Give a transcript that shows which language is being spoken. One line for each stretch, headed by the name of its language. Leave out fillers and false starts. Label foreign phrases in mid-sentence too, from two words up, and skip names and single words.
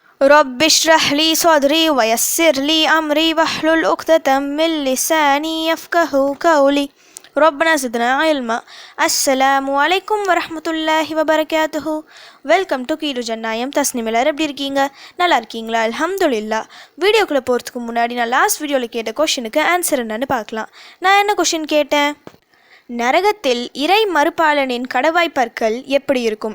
Arabic: رب اشرح لي صدري ويسر لي أمري واحلل عقدة من لساني يفقهوا قولي ربنا زدنا علما. السلام عليكم ورحمة الله وبركاته.
English: welcome to
Tamil: கீடு ஜன்னாயம். தஸ்னிம் எல்லாரும் எப்படி இருக்கீங்க? நல்லா இருக்கீங்களா?
Arabic: الحمد لله.
Tamil: வீடியோக்குள்ளே போகிறதுக்கு முன்னாடி நான்
English: last video
Tamil: கேட்ட
English: question answer
Tamil: என்னன்னு பார்க்கலாம். நான் என்ன கொஷின் கேட்டேன்? நரகத்தில் இறை மறுபாலனின் கடவாய் பற்கள் எப்படி இருக்கும்?